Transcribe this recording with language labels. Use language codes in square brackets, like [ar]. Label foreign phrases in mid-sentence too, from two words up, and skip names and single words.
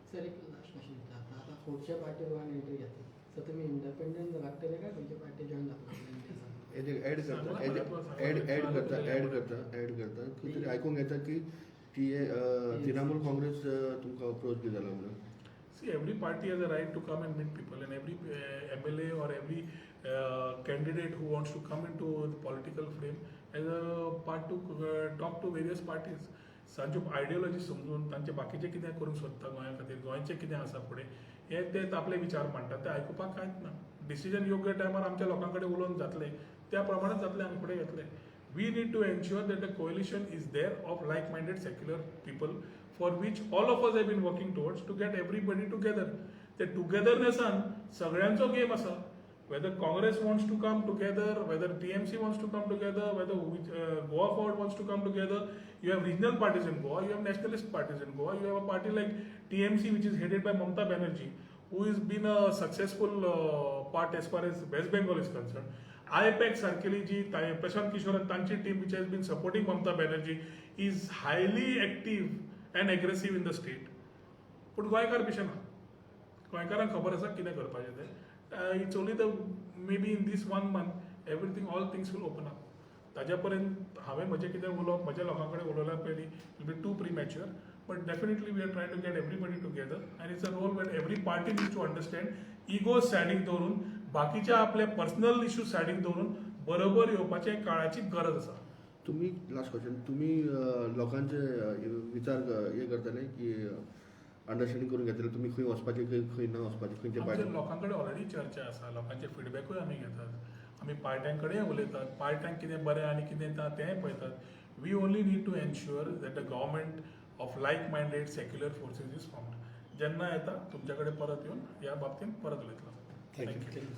[kok] सर एक [en] last question. [kok] आता पुढच्या पार्टी गोवान एंट्री घेतली, सो तुमी इंडिपेंडंट लागतले काय खंयच्या पार्टी जॉईन जातले? ऍड करता खंय तरी आयकूंक येता की ती तृणमूल काँग्रेस तुमकां अप्रोच बी जाला म्हणून. [en] See, every party has a right to come and meet people, and every MLA or every candidate who wants to come into the political frame has a part to talk to various parties. [kok] तांच्यो आयडियोलॉजी समजून तांचे बाकीचे कितें करूंक सोदता गोंया खातीर गोंयचें कितें आसा फुडें हे ते आपले विचार मांडटात ते आयकुपाक कांयच ना. डिसिजन योग्य टायमार आमच्या लोकां कडेन उलोवन जातले त्या प्रमाणेच जातले आमी फुडें घेतले. [en] We need to ensure that the coalition is there of like minded secular people for which all of us have been working towards to get everybody together. [kok] ते टुगेदरनेसान सगळ्यांचो गेम आसा. [en] Whether Congress wants to come together, whether TMC wants to come together, whether Goa Forward wants to come together, you have regional parties in Goa, you have nationalist parties in Goa, you have a party like TMC which is headed by Mamata Banerjee, who has been a successful part as far as West Bengal is concerned. IPEC Sarkeli ji, Prashant Kishore and Tanchi team which has been supporting Mamata Banerjee is highly active and aggressive in the state. [kok] But गोंयकार पिशे ना. गोंयकारांक खबर आसा कितें करपाचें तें. [en] It's only the maybe in this 1 month everything all things will open up. [kok] ताज्या पर्यंत हांवें म्हजें कितें उलोवप म्हज्या लोकां कडेन उलोवल्या पयलीं [en] will be too premature, but definitely we are trying to get everybody together and it's a role where every party needs to understand ego [kok] सायडीक दवरून बाकीच्या आपले पर्सनल इश्यूज सायडीक दवरून बरोबर येवपाचे काळाची गरज आसा. तुम्ही [en] last question [kok] तुम्ही लोकांचे विचार हे करताले की अंडरस्टँडिंग करून घेतले तुम्ही खंय वचपाचे खंय ना वचपाचे खंयचे आमच्या पार्टी लोकां कडेन ऑलरेडी चर्चा आसा. लोकांचे फिडबॅकूय आमी घेतात. आमी पार्ट्यां कडेन उलयतात. पार्ट्यांक कितें बरें आनी कितें ना तेंय पळयतात. [en] We only need to ensure that the government of like minded secular forces is formed. [kok] जेन्ना येता तुमच्या कडेन परत येवन ह्या बाबतींत परत उलयतलो. थँक्यू.